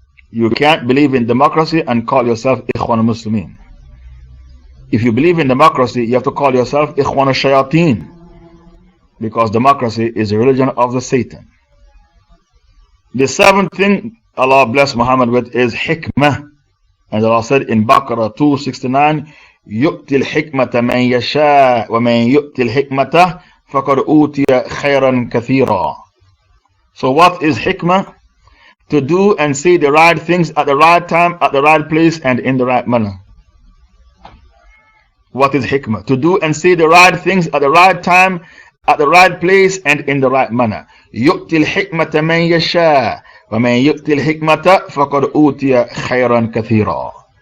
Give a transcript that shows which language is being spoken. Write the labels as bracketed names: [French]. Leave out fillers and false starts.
[English] You can't believe in democracy and call yourself Ikhwan Muslimin. If you believe in democracy, you have to call yourself Ikhwan Shayateen. Because democracy is a religion of the Satan. The 7th thing Allah bless Muhammad with is hikmah. And Allah said in Baqarah 269, [Arabic] يُؤْتِ الْحِكْمَةَ مَنْ يَشَاءُ وَمَنْ يُؤْتِ الْحِكْمَةَ فَقَدْ أُوتِيَ خَيْرًا كَثِيرًا. [English] So what is hikmah? To do and say the right things at the right time, at the right place, and in the right manner. What is hikmah? To do and say the right things at the right time, at the right place, and in the right manner. [Arabic] يُؤْتِ الْحِكْمَةَ مَنْ يَشَاءُ وَمَنْ يُؤْتِ الْحِكْمَةَ فَقَدْ أُوتِيَ خَيْرًا كَثِيرًا.